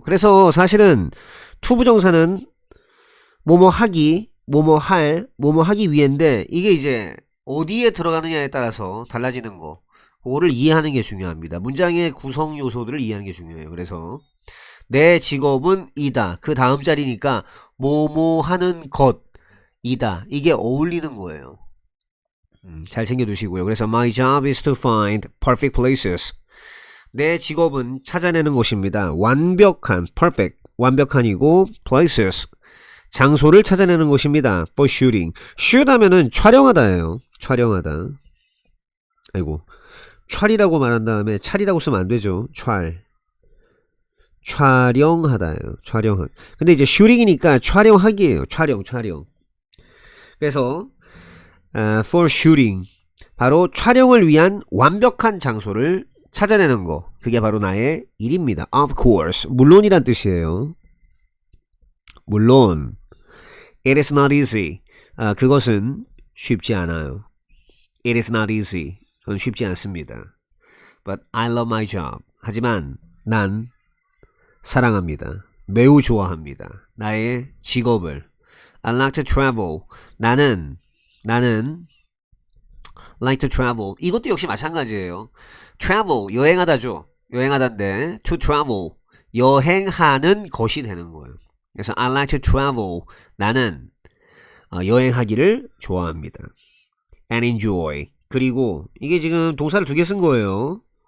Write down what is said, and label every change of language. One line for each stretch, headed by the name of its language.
Korean: 그래서 사실은 투부정사는 뭐뭐 하기, 뭐뭐 할, 뭐뭐 하기 위해인데 이게 이제 어디에 들어가느냐에 따라서 달라지는 거. 그거를 이해하는 게 중요합니다. 문장의 구성 요소들을 이해하는 게 중요해요. 그래서 내 직업은 이다. 그 다음 자리니까 뭐뭐 하는 것이다. 이게 어울리는 거예요. 잘 챙겨두시고요.
English: 그래서 my job is to find perfect places.
Korean: 내 직업은 찾아내는 것입니다. 완벽한, perfect, 완벽한이고 places, 장소를 찾아내는 것입니다.
English: for shooting.
Korean: shoot 하면은 촬영하다예요. 촬영하다. 아이고, 촬이라고 말한 다음에 찰이라고 쓰면 안 되죠. 촬영하다예요. 촬영한. 근데 이제 shooting이니까 촬영하기예요. 촬영. 그래서 for shooting 바로 촬영을 위한 완벽한 장소를 찾아내는 거 그게 바로 나의 일입니다. Of course 물론이란 뜻이에요. 물론
English: It is not easy
Korean: 그것은 쉽지 않아요.
English: It is not easy
Korean: 그건 쉽지 않습니다.
English: But I love my job
Korean: 하지만 난 사랑합니다. 매우 좋아합니다. 나의 직업을
English: I like to travel
Korean: 나는 like to travel 이것도 역시 마찬가지예요. travel 여행하다죠. 여행하다인데 to travel 여행하는 것이 되는 거예요. 그래서
English: I like to travel
Korean: 나는 여행하기를 좋아합니다. and enjoy 그리고 이게 지금 동사를 2개 쓴 거예요.